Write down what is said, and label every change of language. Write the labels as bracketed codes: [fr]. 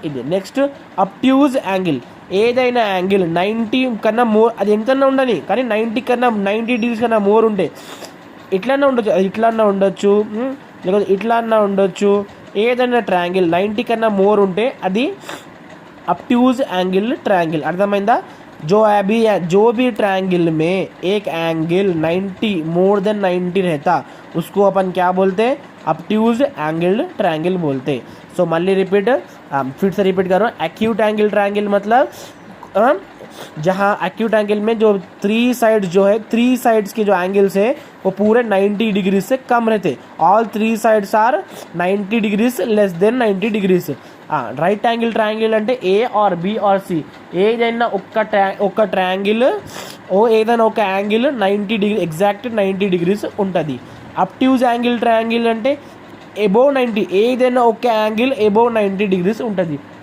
[te] ఇది next అబ్ట్యూజ్ angle. ఏదైనా angle 90 కన్నా మోర్, అది ఎంతన్నా ఉండని కానీ 90 degrees కన్నా మోర్ ఉంటే ఇట్లన్నా ఉండొచ్చు, అది ఇట్లన్నా ఉండొచ్చు, లేకపోతే ఇట్లన్నా ఉండొచ్చు. ఏదైనా ట్రయాంగిల్ 90 కన్నా మోర్ ఉంటే అది అబ్ట్యూజ్ యాంగిల్ ట్రయాంగిల్. అర్థమైందా? [hi] जो भी ट्रायंगल में एक एंगल 90 मोर देन 90 रहता उसको अपन क्या बोलते हैं, अब्ट्यूज एंगल ट्रायंगल बोलते. सो मल्ली रिपीट, फिर से रिपीट करो. एक्यूट एंगल ट्रायंगल मतलब जहाँ एक्यूट एंगल में जो 3 साइड्स जो है 3 साइड्स के जो एंगल्स है वो पूरे 90 डिग्री से कम रहते. [en] All 3 sides are 90 degrees less than 90 degrees. [te] Right angle triangle అంటే ఏ ఆర్ బి ఆర్ సి ఏదైనా ఒక్క ట్రయాంగిల్ ఏదైనా ఒక యాంగిల్ 90 డిగ్రీ ఎగ్జాక్ట్ 90 degrees ఉంటుంది. అబ్ట్యూజ్ యాంగిల్ ట్రయాంగిల్ అంటే అబోవ్ 90, ఏదైనా ఒక యాంగిల్ అబోవ్ 90 degrees ఉంటుంది.